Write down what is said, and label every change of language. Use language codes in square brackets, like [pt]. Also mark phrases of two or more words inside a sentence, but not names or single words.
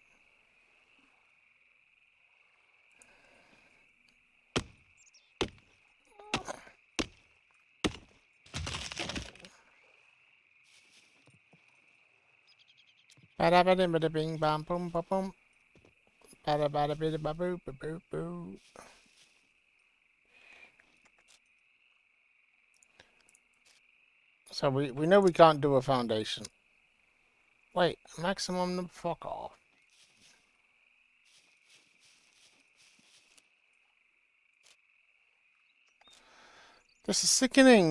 [en] Bada bada bada bing bam boom ba boom. Bada bada bada ba boo ba boo boo. So we know we can't do a foundation. Wait, maximum number, fuck off. This is sickening.